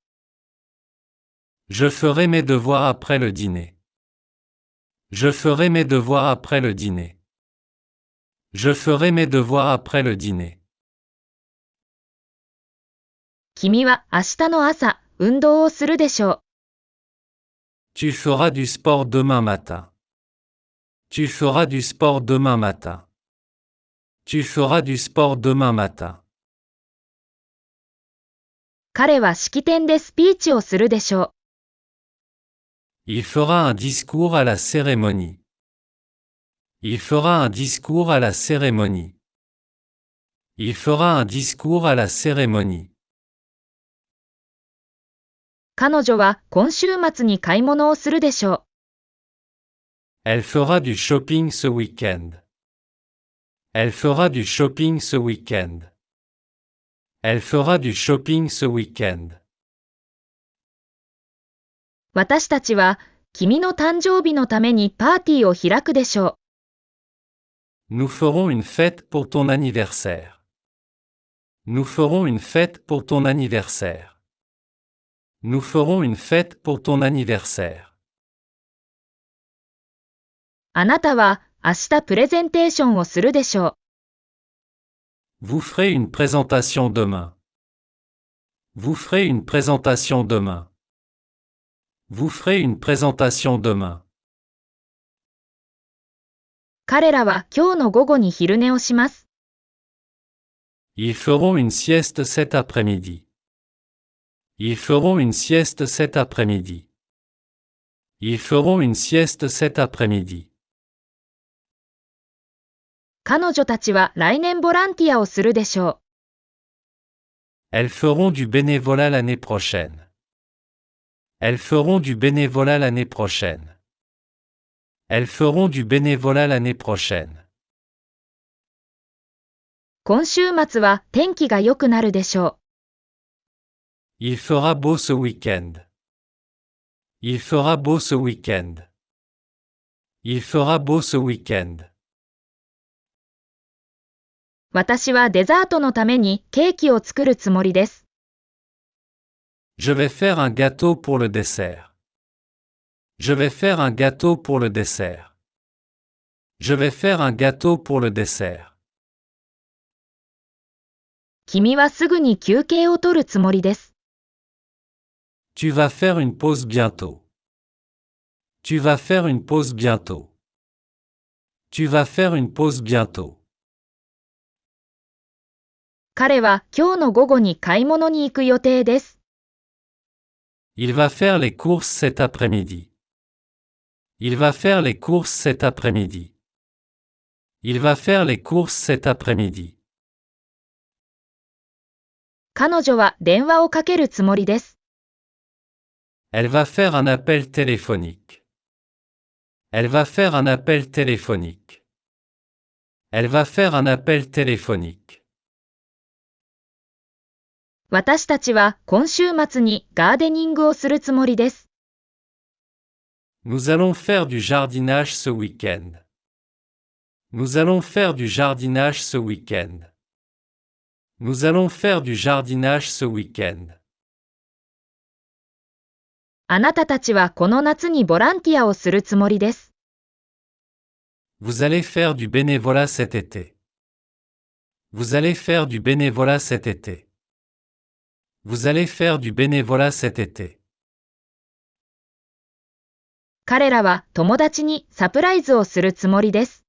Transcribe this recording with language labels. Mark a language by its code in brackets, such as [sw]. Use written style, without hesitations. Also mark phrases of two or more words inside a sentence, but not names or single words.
[fr] Je ferai mes devoirs après le dîner. Je ferai mes devoirs après le dîner. Je ferai mes devoirs après le dîner. [ja] 君は明日の朝、運動をするでしょう。 [fr] Tu feras du sport demain matin. Tu feras du sport demain matin. Tu feras du sport demain matin. [ja] 彼は式典でスピーチをするでしょう。 [fr] Il fera un discours à la cérémonie. Il fera un discours à la cérémonie. Il fera un discours à la cérémonie. [ja] 彼女は今週末に買い物をするでしょう。 [fr] Elle fera du shopping ce week-end. Elle fera du shopping ce week-end. Elle fera du shopping ce week-end. [ja] 私たちは君の誕生日のためにパーティーを開くでしょう。 [fr] Nous ferons une fête pour ton anniversaire. Nous ferons une fête pour ton anniversaire. Nous ferons une fête pour ton anniversaire. [ja] あなたは明日プレゼンテーションをするでしょう。 [fr] Vous ferez une présentation demain. Vous ferez une présentation demain. Vous ferez une présentation demain. [ja] 彼らは今日の午後に昼寝をします。 [fr] Ils feront une sieste cet après-midi. Ils feront une sieste cet après-midi. Ils feront une sieste cet après-midi. [ja] 彼女たちは来年ボランティアをするでしょう。 [fr] Elles feront du bénévolat l'année prochaine. Elles feront du bénévolat l'année prochaine. Elles feront du bénévolat l'année prochaine. [ja] 今週末は天気が良くなるでしょう。 [fr] Il fera beau ce week-end. Il fera beau ce week-end. Il fera beau ce week-end. [ja] 私はデザートのためにケーキを作るつもりです。 [fr] Je vais faire un gâteau pour le dessert. Je vais faire un gâteau pour le dessert. Je vais faire un gâteau pour le dessert. [ja] 君はすぐに休憩を取るつもりです。 [fr] Tu vas faire une pause bientôt. Tu vas faire une pause bientôt. Tu vas faire une pause bientôt. [ja] 彼は今日の午後に買い物に行く予定です。 [fr] Il va faire les courses cet après-midi. Il va faire les courses cet après-midi. Il va faire les courses cet après-midi. [ja] 彼女は電話をかけるつもりです。 [fr] Elle va faire un appel téléphonique. Elle va faire un appel téléphonique. Elle va faire un appel téléphonique. [ja] 私たちは今週末にガーデニングをするつもりです。 [fr] Nous allons faire du jardinage ce week-end. Nous allons faire du jardinage ce week-end. Nous allons faire du jardinage ce week-end. [ja] あなたたちはこの夏にボランティアをするつもりです。 [fr] Vous allez faire du bénévolat cet été. Vous allez faire du bénévolat cet été. Vous allez faire du bénévolat cet été. [ja] 彼らは友達にサプライズをするつもりです。